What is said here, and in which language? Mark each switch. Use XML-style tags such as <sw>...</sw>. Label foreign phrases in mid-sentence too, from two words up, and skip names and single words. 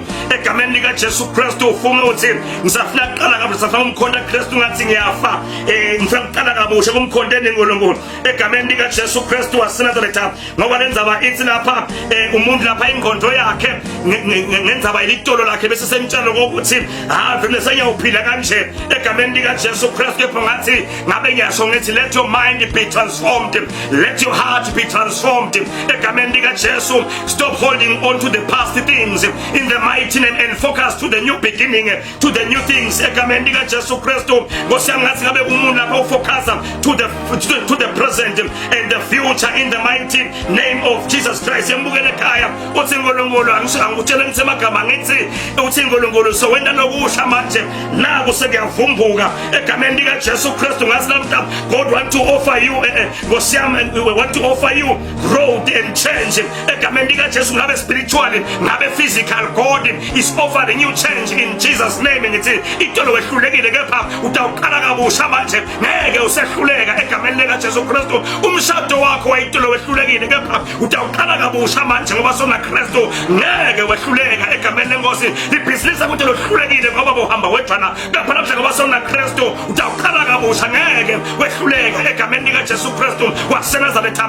<ss>egameni lika Jesu Kristu ufunga uthi ngisafuna ukuqala kabusha safuna umkhonto Kristu ngathi ngiyafa ngifuna ukuqala kabusha kumkhonteni uNkulunkulu egameni lika Jesu Kristu waseNazaretha ngoba lenzaba ithi lapha umuntu lapha ingqondo yakhe ngenzaba ilitolo lakhe bese semtshalo ukuthi vele sengiyophila kanje egameni lika Jesu Kristu kepha ngathi ngabe ngiyasho ngithi</ss> <en>let your mind be transformed,</en> <ss>let your heart be transformed egameni lika Jesu.</ss> <en>Stop holding on to the past things in the mighty name and focus to the new beginning, to the new things</en> <ss>egameni lika Jesu Kristu. Ngosangathi ngabe umuntu lapha ufocusa</ss> <en>to the present and the future in the mighty name of Jesus Christ.</en> <ss>Yambukele ekhaya uthi uNkulunkulu angitshela ngithi amagama ngithi uthi uNkulunkulu so wena nokusha manje naku sekuyavumbuka egameni lika Jesu Kristu. Ngathi namhla</ss> <en>God want to offer you we want to offer you growth and change</en> <ss>egameni lika Jesu, ngabe spiritually ngabe physical.</ss> <en>God is offering you change in Jesus name.</en> <ss>Ngithi itolo wehlulekile kepha utawuqala kabusha manje ngeke usehluleka egameni lika Jesu Kristu. Umshado wakho wayitolo wehlulekile kepha utawuqala kabusha manje ngoba sona Kristu ngeke wehluleka egameni lenkosi. Ibhizinisi yakho itolo wehlulekile ngoba bohamba wedwana kepha namhla ngoba sona Kristu utawuqala kabusha ngeke wehluleka egameni lika Jesu Kristu waseNazaretha.</ss>